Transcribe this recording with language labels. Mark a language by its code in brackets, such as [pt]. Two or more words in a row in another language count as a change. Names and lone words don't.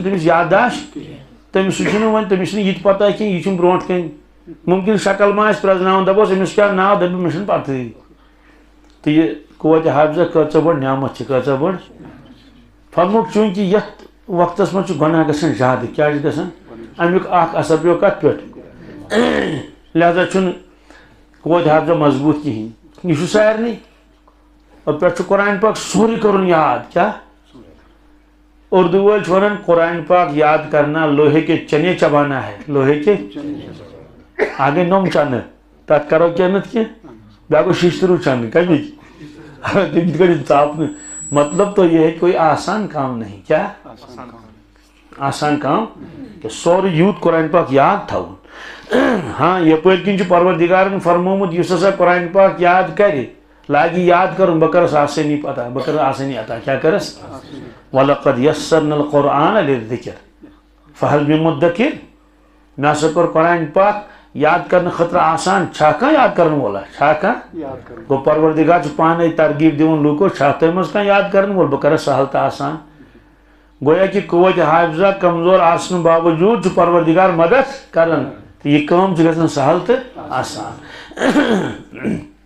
[ks] تٔمِس یادداشت تٔمِس سُہ چھُنہٕ وۄنۍ تٔمِس چھُنہٕ یہِ تہِ پتہ کینٛہہ یہِ چھُنہٕ برونٛٹھ کَنۍ مُمکِن شکل ما آسہِ پرٛزناوان دَپوس أمِس کیٛاہ ناو دَپہِ مےٚ چھُنہٕ پتہٕے تہٕ یہِ قوتِ حافظہ کۭژاہ بٔڑ نعمت چھِ کۭژاہ بٔڑ فرموُکھ چوٗنٛکہِ یتھ وقتس منٛز چھُ گۄناہ گژھان زیادٕ کیٛاہ چھُ گژھان امیُک اکھ اثر پیٚو کتھ پٮ۪ٹھ لہذا چھُنہٕ قوتِ حافظہ مضبوٗط کِہیٖنۍ یہِ چھُ سارنٕے پٮ۪ٹھ چھُ [ur] قرآن پاک سورُے کرُن یاد کیٛاہ اردو وٲلۍ چھِ ونان قرآن پاک یاد کرنا لوہے کے چنے چبانا ہے لوہے کے آگے [ks] نوٚم چنہٕ تتھ کرو کینٛہہ نتہٕ کینٛہہ بیٛاکھ گوٚو شیشتٕروٗ چنہٕ کمِکۍ تِم تہِ کٔڑِتھ ژاپنہٕ [ur] مطلب تو یہ ہے کوئی آسان کام نہیں [ks] کیا آسان کام کہ سورُے یوٗت قرآن پاک یاد تھاوُن ہاں یپٲرۍ کِنۍ چھُ پروردِگارن فرمومُت یُس ہسا قرآن پاک یاد کرِ لاگہِ یاد کرُن بہٕ کرس آسٲنی پتہ بہٕ کرٕ آسٲنی عطا کیٛاہ کرس [ar] وَلَقَدْ يَسَّرْنَا الْقُرْآنَ لِلذِّكْرِ فَهَلْ مِن مُدَّكِرٍ [ks] مےٚ ہسا کوٚر قرآن پاک یاد کرنہٕ خٲطرٕ آسان چھا کانٛہہ یاد کرن وولا چھا کانٛہہ گوٚو پروردِگار چھُ پانے ترغیٖب دِوان لوٗکو چھا تۄہہِ منٛز کانٛہہ یاد کرن وول بہٕ کرس سہل تہٕ آسان گویا کہِ قوتِ حافظہ کمزور آسنہٕ باوجوٗد چھُ پروردِگار مدد کران تہٕ یہِ کٲم چھِ گژھان سہل تہٕ آسان